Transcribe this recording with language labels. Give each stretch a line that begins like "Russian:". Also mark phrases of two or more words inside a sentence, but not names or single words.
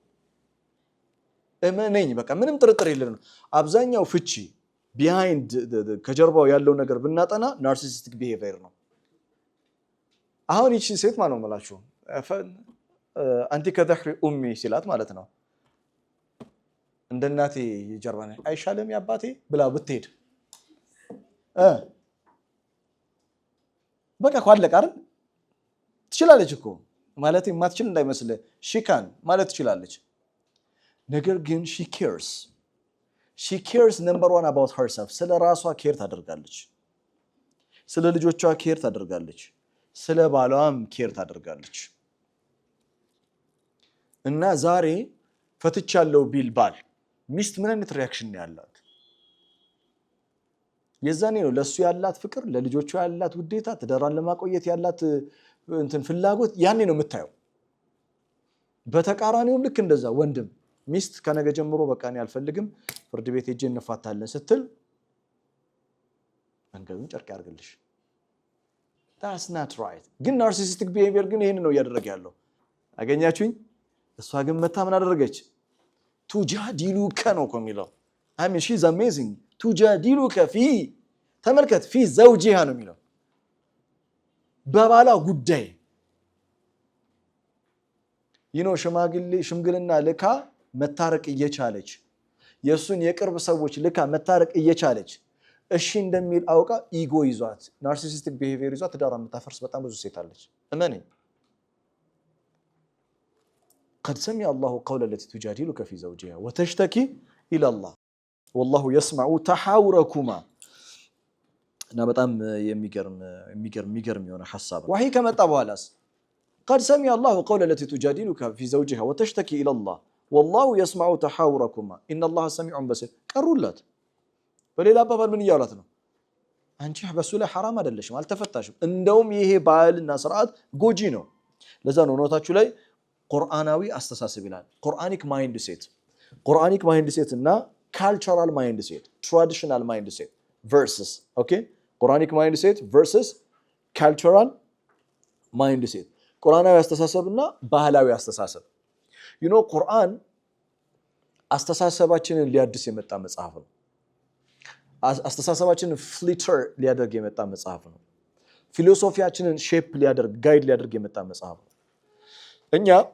Amharic: እመነኝ በቃ ምንም ጥርጥር የለንም አብዛኛው ፍቺ ቢሃይንድ ከጀርባው ያለው ነገር ብናጠና
English: narcissistic behavior
Amharic: ነው አሁን እቺ ሴት ማለት ነው ማለት
Arabic: أنت كظهر أمي
Amharic: ሲላት ማለት ነው እንደ እናቴ የጀርባ ነኝ አይሻለም ያባቴ ብላ ብትሄድ በቃ ኳለቀ አይደል ትችላለች እኮ ማለት የማትችል እንዳይመስል ሺካን ማለት ትችላለች ነገር ግን
English: she cares number 1 about herself
Amharic: ስለ ራሷ ኬር ታደርጋለች ስለ ልጆቿ ኬር ታደርጋለች ስለ ባሏም ኬር ታደርጋለች እና ዛሬ ፈትቻለሁ ቢል ባል ሚስት ምን አይነት ሪአክሽን ያላት የዛኔ ነው ለሱ ያላት ፍቅር ለልጆቿ ያላት ውዴታ ትዳሯን ለማቆየት ያላት እንትን ፍላጎት ያኔ ነው የምታየው በተቃራኒውም ልክ እንደዛ ወንድም ሚስት ከነገ ጀምሮ በቃ እኔ አልፈልግም ፍርድ ቤት ሄጄ እንፋታለን ስትል መንገዱን ጨርቅ ያርግልሽ
English: that's not right
Amharic: ግን
English: narcissistic behavior
Amharic: ግን ይሄን ነው ያደረገ ያለው አገኛችሁኝ እሷ ግን መታ ምን አደረገች ቱጃዲሉከ ነው የሚለው
English: I mean she's amazing
Arabic: تجادلك في
Amharic: ተመልከት
Arabic: في زوجها
Amharic: ነው የሚለው በባላ ጉዳይ ሽምግልና ልካ መታረቅ እየቻለች የሱን የቅርብ ሰዎች ልካ መታረቅ እየቻለች እሺ እንደሚል አውቃ ኢጎ ይዟት
English: narcissistic behavior
Amharic: ይዟት ትዳሯን የምታፈርስ በጣም ብዙ ሴት አለች እመኔ
Arabic: قد سمع الله قول التي تجادلك في زوجها وتشتكي الى الله والله يسمع تحاوركما
Amharic: እና በጣም የሚገርም የሆነ ሐሳብ ወሂ ከመጣ በኋላስ
Arabic: قد سمع الله قول التي تجادلك في زوجها وتشتكي الى الله والله يسمع تحاوركما ان الله سميع بصير
Amharic: ቀሩላት በሌላ አባባል ምን ይያላት ነው አንቺ በሱ ላይ حرام አይደለሽም አልተፈታሽም እንደውም ይሄ ባህልና ስርዓት ጎጂ ነው ለዛ ነው ኖታችሁ ላይ ቁርአናዊ አስተሳሰብ ይላል
English: Quranic mind set
Amharic: እና
English: cultural mind set traditional mind set versus okay Quranic mind set versus cultural mind set
Amharic: ቁርአናዊ አስተሳሰብና ባህላዊ አስተሳሰብ ቁርአን አስተሳሰባችንን ሊያድስ የመጣ መጽሐፍ ነው አስተሳሰባችንን ፍሊተር ሊያደርግ የመጣ መጽሐፍ ነው ፊሎሶፊያችንን ሼፕ ሊያደርግ ጋይድ ሊያደርግ የመጣ መጽሐፍ ነው እኛ